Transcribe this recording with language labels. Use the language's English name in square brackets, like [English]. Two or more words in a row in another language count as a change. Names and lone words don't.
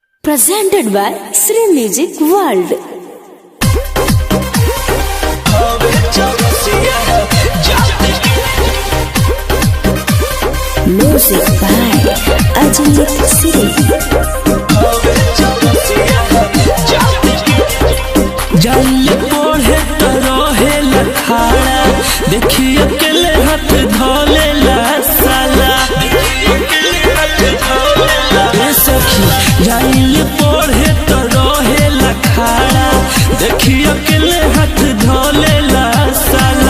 [English] Presented by Sri Music World. Music by Ajit Siri. [Bhojpuri] जाइए पढ़े तो रहे लखाड़ा, देखिए अकेले हाथ धोले ला साला। सखी जाइए पढ़े तो रहे लखाड़ा, देखिए अकेले हाथ धोले ला साला।